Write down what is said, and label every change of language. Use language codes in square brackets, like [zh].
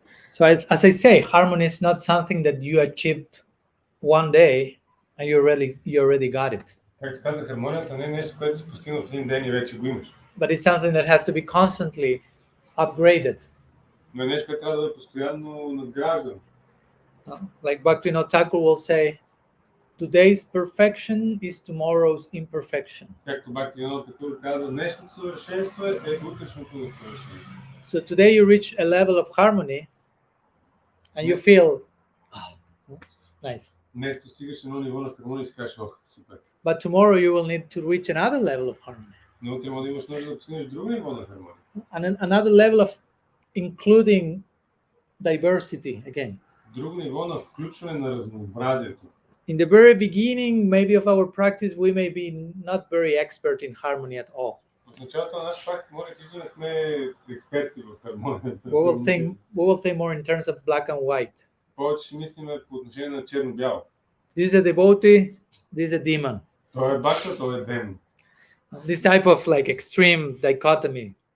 [en] So as I say, harmony is not something that you achieved one day and you already got it. [bg] Както казах, хармонията не е нещо, което се постигна в един ден и вече го имаш. [en] But it's something that has to be constantly upgraded. [bg] Но е нещо, което трябва да е постоянно надграждано. [en] Like Bhaktivinoda Thakur will say, today's perfection is tomorrow's imperfection. [bg] Както Бхактивинода Такур казва, днешното съвършенство е утрешното несъвършенство. [en] So today you reach a level of harmony and you feel, nice. [bg] Днес достигаш едно ниво на хармония и си кажеш, ох, супер. [en] But tomorrow you will need to reach another level of harmony. [bg] Но утре може да имаш нужда да постигнеш друго ниво на хармония. [en] And another level of including diversity again. [bg] Друго ниво на включване на разнообразието. [en] In the very beginning, maybe of our practice, we may be not very expert in harmony at all. [bg] В началото на нашата практика може да не сме експерти в хармонията. [en] We will think more in terms of black and white. [bg] Повече ще мислим по отношение на черно-бяло. [en] This is a devotee, this is a demon. [bg] Той е бхакта, той е демон. [en] This type of like extreme dichotomy.